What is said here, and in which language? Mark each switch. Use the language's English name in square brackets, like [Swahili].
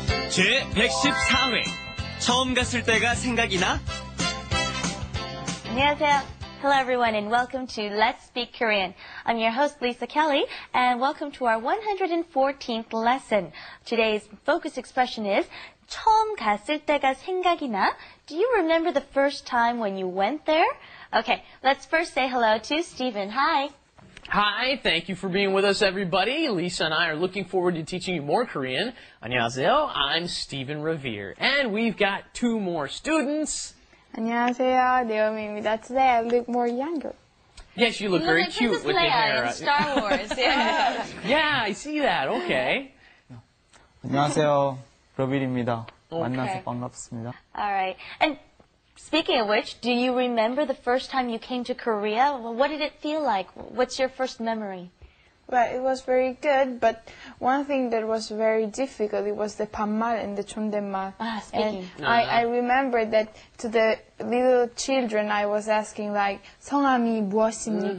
[Korean] 제 114회 처음 갔을 때가 생각이 나? 안녕하세요. [English] Hello everyone and welcome to Let's Speak Korean. I'm your host Lisa Kelly and welcome to our 114th lesson. Today's focus expression is [Korean] 처음 갔을 때가 생각이 나? [English] Do you remember the first time when you went there? Okay, let's first say hello to Stephen. Hi. Hi, thank you for being with us, everybody. Lisa and I are looking forward to teaching you more Korean. [Korean] 안녕하세요, [English] I'm Stephen Revere. And we've got two more students. [Korean] 안녕하세요, Naomi입니다. [English] Today I look more younger. Yes, you look very cute with your hair. In Star Wars. Yeah. Yeah, I see that. Okay. [Korean] 안녕하세요, 러빌입니다. 만나서 반갑습니다. [English] All right. And speaking of which, do you remember the first time you came to Korea? What did it feel like? What's your first memory? Well, it was very good, but one thing that was very difficult, it was the 반말 and the 존댓말. Speaking. And I remember that to the little children, I was asking like, [Korean] 성함이 무엇입니까?